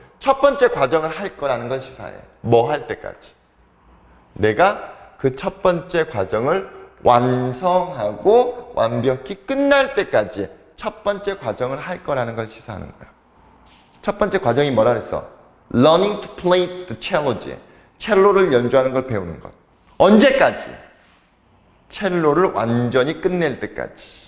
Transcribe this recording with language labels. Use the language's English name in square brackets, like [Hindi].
[Korean] 첫 번째 과정을 할 거라는 건 시사해. 뭐 할 때까지. 내가 그 첫 번째 과정을 완성하고 완벽히 끝날 때까지 첫 번째 과정을 할 거라는 걸 시사하는 거야. 첫 번째 과정이 뭐라 그랬어? [English] Learning to play the cello지. [Korean] 첼로를 연주하는 걸 배우는 것. 언제까지? 첼로를 완전히 끝낼 때까지.